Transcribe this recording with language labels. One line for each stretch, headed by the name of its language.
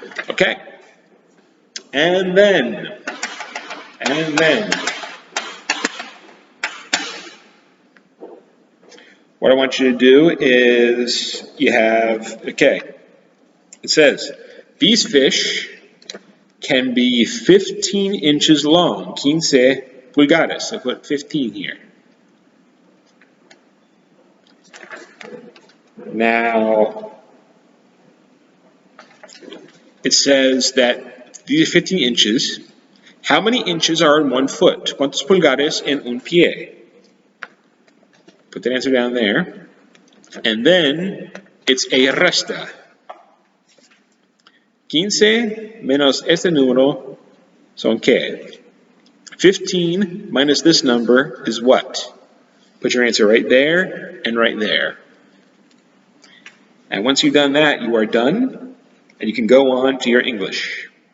English: Okay. And then, what I want you to do is you have, okay, it says, these fish can be 15 inches long, 15 pulgadas, so put 15 here. Now, it says that these are 15 inches. How many inches are in 1 foot?
Spanish: ¿Cuántos pulgares en un pie?
English: Put the answer down there. And then it's a resta.
Spanish: 15 menos este número son qué?
English: 15 minus this number is what? Put your answer right there and right there. And once you've done that, you are done, and you can go on to your English.